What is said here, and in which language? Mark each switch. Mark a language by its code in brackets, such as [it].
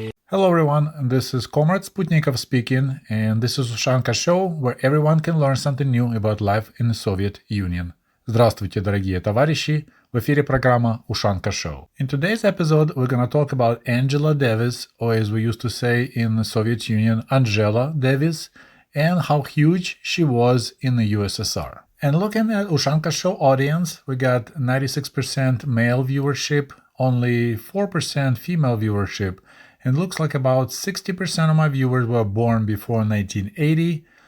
[en] Hello everyone, this is Comrade Sputnikov speaking, and this is Ushanka Show, where everyone can learn something new about life in the Soviet Union. [ru] Здравствуйте, дорогие товарищи! В эфире программа Ushanka Show. [en] In today's episode, we're going to talk about Angela Davis, or as we used to say in the Soviet Union, Angela Davis, and how huge she was in the USSR. And looking at Ushanka Show audience, we got 96% male viewership, only 4% female viewership, and looks like about 60% of my viewers were born before 1980.